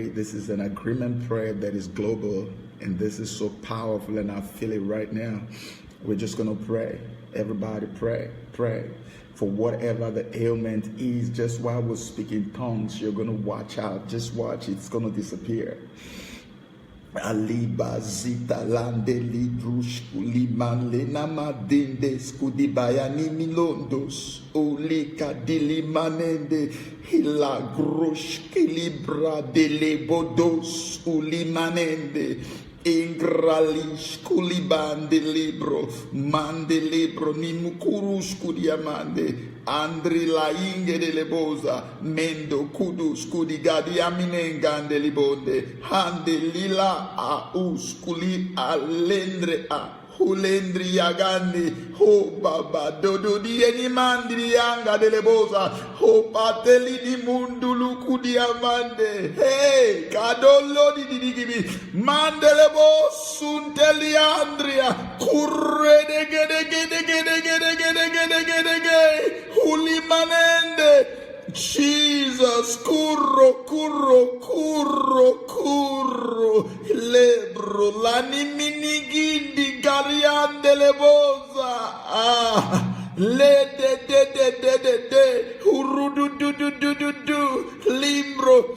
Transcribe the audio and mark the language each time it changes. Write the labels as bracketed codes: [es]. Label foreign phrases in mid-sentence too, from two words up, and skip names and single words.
[en] This is an agreement prayer that is global, and this is so powerful, and I feel it right now. We're just going to pray. Everybody pray for whatever the ailment is. Just while we're speaking tongues, you're going to watch out. Just watch, it's going to disappear. Aliba zita lande lidrush kuliman lenama dinde skudi bayani milondos olika dilimanende hila grosh kilibra delebodos ulimanende ingralish kulibande libro mande libro ni mukurus kudiamande andri la inge de lebosa mendo kudus kudigadi aminengande libonde hande lila a uskuli alendre a hulendri yagandi ho baba dodo di eni mandri yanga de lebosa ho pateli di mundulu kudiamande hey kadolo di gibi mandelebo sunteli andria kurre de gede hulimanende Jesus kurro lebro lani minigindi ariandele boza. Le de hurudu limbro.